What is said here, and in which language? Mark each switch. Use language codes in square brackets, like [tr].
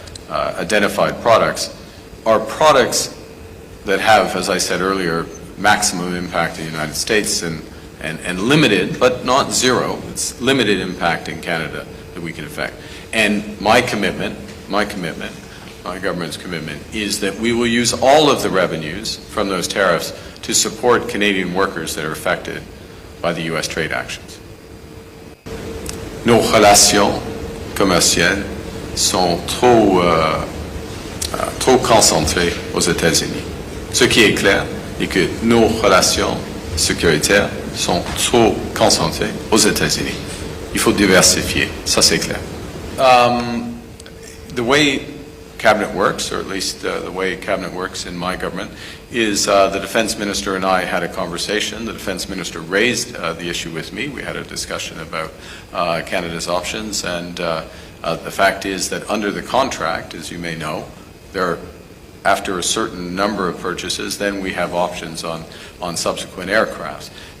[en] identified products are products that have, as I said earlier, maximum impact in the United States and limited, but not zero, it's limited impact in Canada that we can affect. And my government's commitment is that we will use all of the revenues from those tariffs to support Canadian workers that are affected by the U.S. trade actions. [fr] Nos relations commerciales sont trop concentrées aux États-Unis. Ce qui est clair est que nos relations sécuritaires sont trop concentrées aux États-Unis. Il faut diversifier, ça c'est clair. [en] The way Cabinet works, or at least the way Cabinet works in my government, is the Defense Minister and I had a conversation. The Defense Minister raised the issue with me. We had a discussion about Canada's options, and the fact is that under the contract, as you may know, after a certain number of purchases, then we have options on subsequent aircraft.